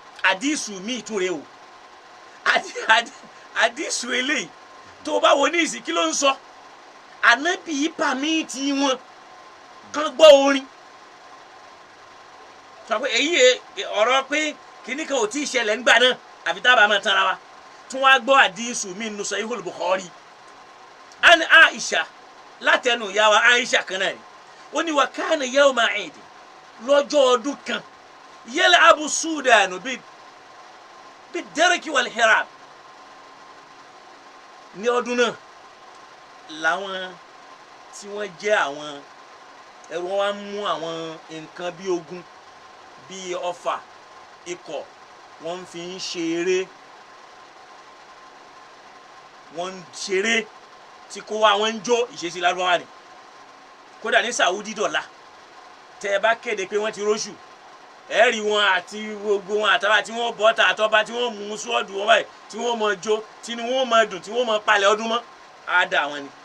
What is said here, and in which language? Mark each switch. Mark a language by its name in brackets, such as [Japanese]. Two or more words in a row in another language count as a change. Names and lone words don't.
[Yoruba] àdìsù mi ìtúre o àdìsù eléyìí tó bá wo ní ìsìn kí ló ń sọ ànábì pàmìtì wọn kàn gbọ́ orin sọ pé èyí ọ̀rọ̀ pé kíní kan ò tí ì ṣẹlẹ̀ ńgbà náà àfi tábà máa tanra wa tún wá gbọ́ àdìsù mi nù Sahihul Bukhari an Aisha látẹnu ìyá wa Aisha kan náà ni ó ní wa [Arabic] كان يوم عيد [Yoruba] lọ́jọ́ ọdún kan [Arabic] يلعب السودان بالدرق والحراب [Yoruba] ní ọdún náà làwọn tí wọ́n jẹ́ àwọn ẹrú wọn wá mú àwọn nǹkan bí ogun bí ọfà ikọ̀ wọ́n fi ń ṣeré wọ́n ń ṣeré tí kó wá wọ́n ń jó ìṣesí lárúbáwá ni kódà ní Saudi dọ̀la tẹ́ ẹ bá kéde pé wọ́n ti róṣù ẹ̀rí wọn àti gbogbo wọn àtàwọn tí wọ́n bọ́ ta àtọ́ba tí wọ́n mú sọ́ọ̀dù wọn báyìí tí wọ́n mọ jó tí wọ́n mọ dùn tí wọ́n mọ palẹ̀ ọdún mọ́ á dà wọn ni.